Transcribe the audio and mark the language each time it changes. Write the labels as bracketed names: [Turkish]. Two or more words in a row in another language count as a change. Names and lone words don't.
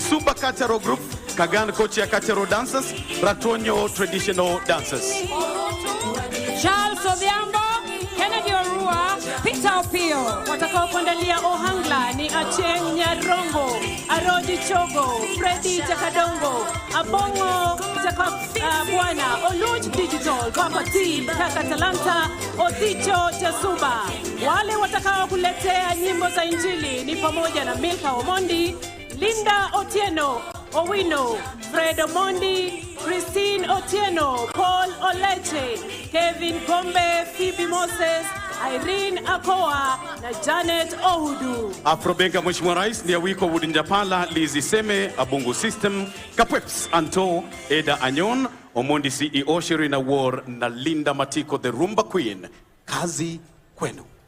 [Swahili] Super Cultural Group, Kagan Kochi ya Cultural Dancers, Ratonyo Traditional Dancers. Charles Odhiambo, Kennedy Orua, Peter Opio. Watakao kuandalia ohangla ni Acheng Nyarongo, Arodi Chogo, Freddy Jakadongo, Abongo Bwana, Oluch Digital, Papa T, Kaka Talanta, Othicho Chasuba. Wale watakao kuletea nyimbo za Injili ni pamoja na Milka Omondi, Linda Otieno, Owino, Fred Omondi, Christine Otieno, Paul Oleche, Kevin Gombe, Phoebe Moses, Irene Akoa na Janet Ohudu. Afrobenga, Mheshimiwa Rais, ni Awiko Wudinjapala, Lizi Seme, Abungu System, Kapweps, Anto, Eda Anyon, Omondi CEO, Shirina War na Linda Matiko, [English] the Rumba Queen. [Swahili] Kazi kwenu.